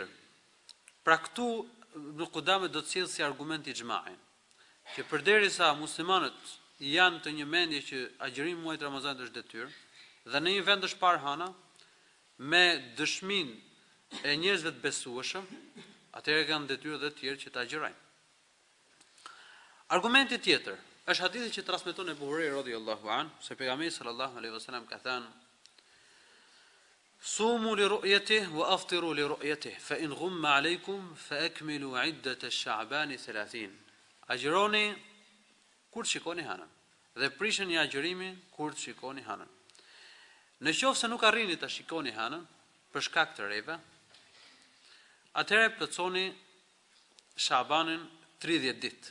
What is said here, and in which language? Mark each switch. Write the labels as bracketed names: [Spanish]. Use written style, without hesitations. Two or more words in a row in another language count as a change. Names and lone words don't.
[Albanian] Pra këtu Ibn Qudame do të sjellë si argument ixhma'in, që përderisa muslimanët janë të një mendje që agjërimi i muajit Ramazanit është detyrë, dhe në një vend është parë hana, me dëshminë e njerëzve të besueshëm, atëherë kanë detyrë edhe të tjerë që ta agjërojnë. Argumenti tjetër është hadithi që transmeton Abu Huraira [Arabic] رضي الله عنه, [Albanian] se pejgamberi [Arabic] صلى الله عليه وسلم [Albanian] ka thënë: [Arabic] صوموا لرؤيته وأفطروا لرؤيته، فإن غم عليكم فأكملوا عدة الشعبان 30. [Albanian] Agjëroni kur të shikoni hanën dhe prisheni agjërimin kur të shikoni hanën. Në qoftë se nuk arrini ta shikoni hanën për shkak të reve, atëherë plotësoni Shabanin 30 ditë.